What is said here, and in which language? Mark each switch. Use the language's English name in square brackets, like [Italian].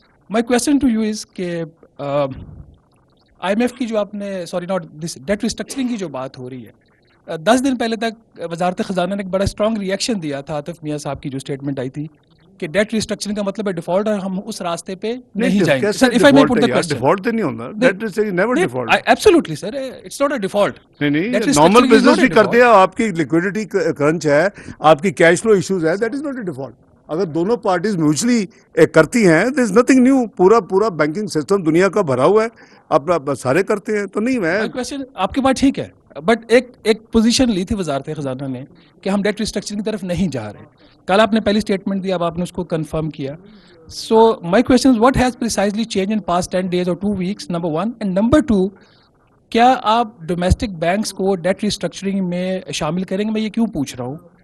[English] my question to you is [Urdu] کہ I am F کی جو آپ نے سوری ناٹ ڈیٹ ریسٹرکچرنگ کی جو بات ہو رہی ہے, 10 دن پہلے تک وزارت خزانہ نے ایک بڑا اسٹرانگ ریئیکشن دیا تھا عاطف میاں صاحب کی جو اسٹیٹمنٹ آئی تھی کہ ڈیٹ ریسٹرکچرنگ کا مطلب ہے ڈیفالٹ, اور ہم اس راستے پہ نہیں جائیں گے. [English] sir if I may put the question, [Urdu] default تو نہیں ہوتا, [English] Debt restructuring never default. Absolutely sir, it's not a default. [Urdu] نہیں نارمل بزنس بھی کرتے ہیں, آپ کی لیکوڈیٹی کرنچ ہے, آپ کی کیش فلو ایشوز ہے, [English] That is not a default. [Urdu] اگر دونوں پارٹیز میوچلی کرتی ہیں [English] There is nothing new. [Urdu] پورا بینکنگ سسٹم دنیا کا بھرا ہوا ہے, اپنا سارے کرتے ہیں, تو نہیں میں کوشچن آپ کی بات ٹھیک ہے, بٹ ایک پوزیشن لی تھی وزارت خزانہ نے کہ ہم ڈیٹ ریسٹرکچرنگ کی طرف نہیں جا رہے. کل آپ نے پہلی اسٹیٹمنٹ دی, اب آپ نے اس کو کنفرم کیا. [English] so my question is what has precisely change in past 10 days اور 2 weeks, [Urdu] نمبر 1, اینڈ نمبر 2, کیا آپ ڈومیسٹک بینکس کو ڈیٹ ریسٹرکچرنگ میں شامل کریں گے؟ میں یہ کیوں پوچھ رہا ہوں,